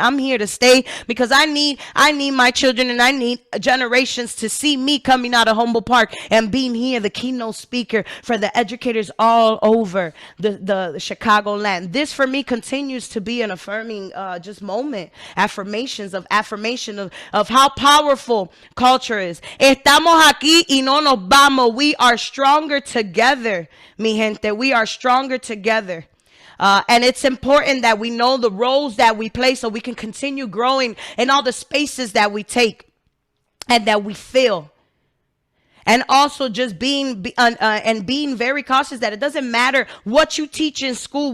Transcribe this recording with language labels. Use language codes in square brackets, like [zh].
[en] I'm here to stay because I need my children and I need generations to see me coming out of Humboldt Park and being here, the keynote speaker for the educators all over the Chicagoland. This for me continues to be an affirming just moment, affirmation of how powerful culture is. [es] Estamos aquí y no nos vamos. [en] We are stronger together. [es] Mi gente, [en] we are stronger together. And it's important that we know the roles that we play so we can continue growing in all the spaces that we take and that we fill. And also just being very cautious that it doesn't matter what you teach in school.